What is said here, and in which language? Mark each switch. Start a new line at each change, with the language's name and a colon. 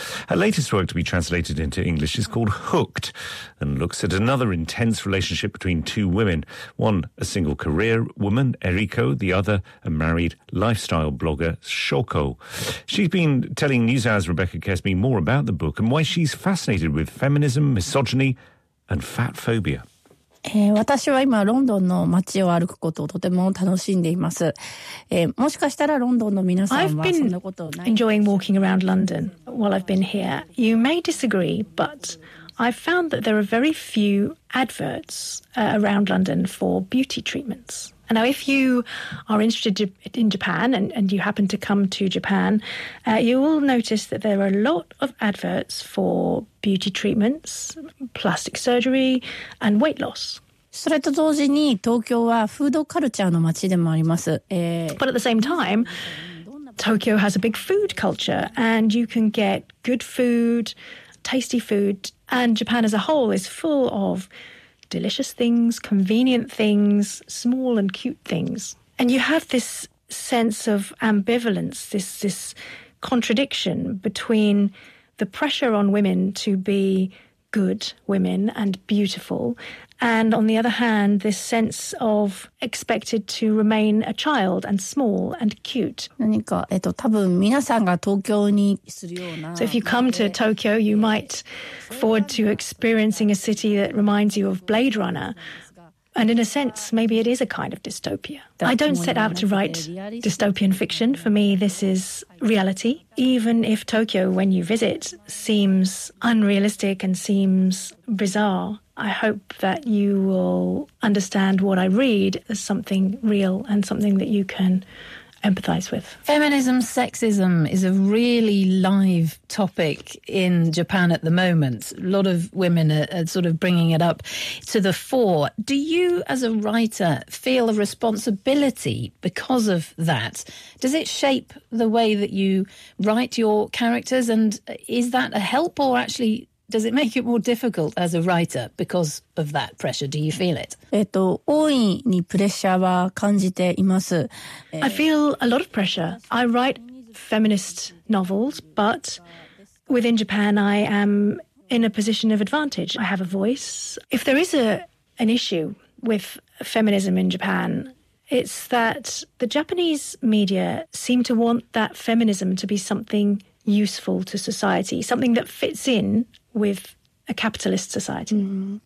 English: Her latest work to be translated into English is called Hooked and looks at another intense relationship between two women, one a single career woman, Eriko, the other a married lifestyle blogger, Shoko. She's been telling NewsHour's Rebecca Kesme more about the book and why she's fascinated with feminism, misogyny and fat phobia.
Japanese: 私は今ロンドンの街を歩くことをとても楽しんでいます。もしかしたらロンドンの皆さんはそんなことないんですか?
English: I've been enjoying walking around London while I've been here. You may disagree, but I've found that there are very few adverts around London for beauty treatments. And now if you are interested in Japan and you happen to come to Japan, you will notice that there are a lot of adverts for beauty treatments, plastic surgery and weight loss.
Japanese: それと同時に東京はフードカルチャーの街でもあります。
English: But at the same time, Tokyo has a big food culture and you can get good food, tasty food, and Japan as a whole is full of delicious things, convenient things, small and cute things. And you have this sense of ambivalence, this contradiction between the pressure on women to be good women and beautiful, and on the other hand, this sense of expected to remain a child and small and cute.
Japanese: 何か、多分皆さんが東京にするような。
English: So if you come to Tokyo, you might forward to experiencing a city that reminds you of Blade Runner. And in a sense, maybe it is a kind of dystopia. I don't set out to write dystopian fiction. For me, this is reality. Even if Tokyo, when you visit, seems unrealistic and seems bizarre, I hope that you will understand what I read as something real and something that you can empathize with. Feminism, sexism is a really live topic in Japan at the moment. A lot of women are sort of bringing it up to the fore. Do you, as a writer, feel a responsibility because of that? Does it shape the way that you write your characters? And is that a help or actually does it make it more difficult as a writer because of that pressure? Do you feel it?
Japanese: 大いにプレッシャーは感じています。
English: I feel a lot of pressure. I write feminist novels, but within Japan, I am in a position of advantage. I have a voice. If there is an issue with feminism in Japan, it's that the Japanese media seem to want that feminism to be something useful to society, something that fits in with a capitalist society. Mm-hmm.